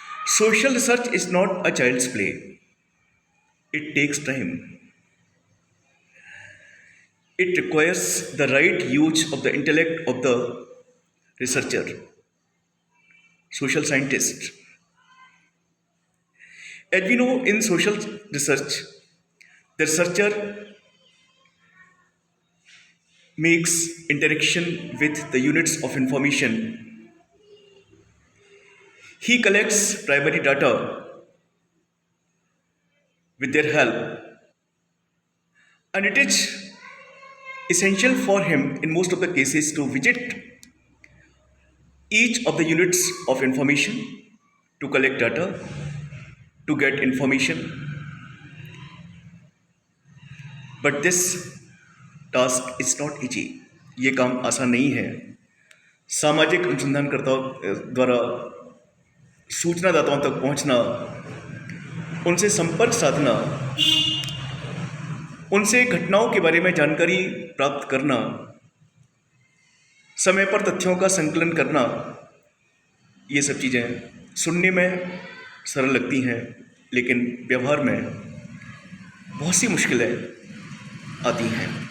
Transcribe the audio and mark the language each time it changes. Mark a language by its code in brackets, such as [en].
[en] Social research is not a child's play, it takes time, it requires the right use of the intellect of the researcher, social scientist. As we know, in social research, the researcher makes interaction with the units of information. He collects primary data with their help, and it is essential for him in most of the cases to visit each of the units of information to collect data, to get information. But this task is not easy. [hi] ये काम आसान नहीं है। सामाजिक अनुसंधानकर्ताओं द्वारा सूचनादाताओं तक पहुंचना, उनसे संपर्क साधना, उनसे घटनाओं के बारे में जानकारी प्राप्त करना, समय पर तथ्यों का संकलन करना, ये सब चीज़ें सुनने में सरल लगती हैं, लेकिन व्यवहार में बहुत सी मुश्किलें आती हैं।